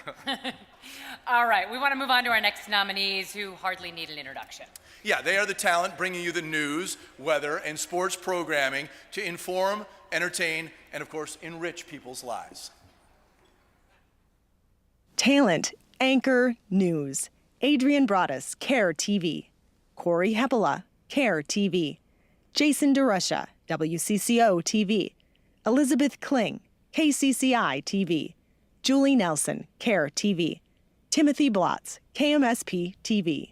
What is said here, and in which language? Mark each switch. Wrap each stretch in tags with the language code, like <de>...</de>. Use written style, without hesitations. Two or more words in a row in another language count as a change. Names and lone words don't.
<en>All right, we want to move on to our next nominees who hardly need an introduction. Yeah, they are the talent bringing you the news, weather, and sports programming to inform, entertain, and of course, enrich people's lives. Talent, Anchor, News. Adrian Broaddus, KARE-TV. Corey Hepela, KARE-TV. Jason DeRusha, WCCO-TV. Elizabeth Kling, KCCI-TV. Julie Nelson, KARE-TV. Timothy Blotz, KMSP-TV.</en>